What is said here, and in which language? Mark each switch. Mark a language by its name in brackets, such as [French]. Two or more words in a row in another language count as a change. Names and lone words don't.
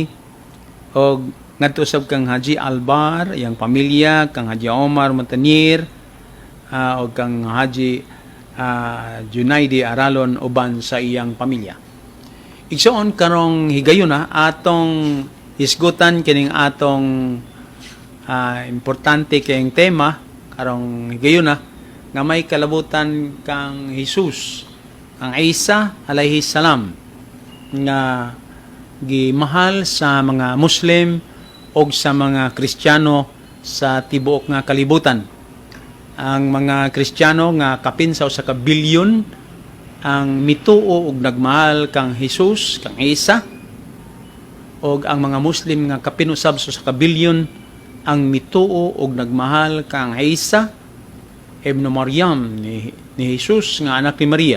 [Cebuano] Og ngadto usab kang Haji Albar, iyang pamilya, kang Haji Omar Montanier, og kang Haji Junaidi Aralon uban sa iyang pamilya. Igsoon karong higayuna atong isgutan kining atong importante kayong tema karong higayuna nga may kalabutan kang Jesus ang Isa [Arabic] عليه السلام [Cebuano] nga gimahal sa mga Muslim o sa mga Kristiyano sa tibuok nga kalibutan. Ang mga Kristiyano nga kapin sa usa ka bilyon ang mituo og nagmahal kang Jesus, kang Isa, og ang mga Muslim nga kapin usab sa usa ka bilyon ang mituo og nagmahal kang Isa ibn Maryam ni Jesus nga anak ni Maria.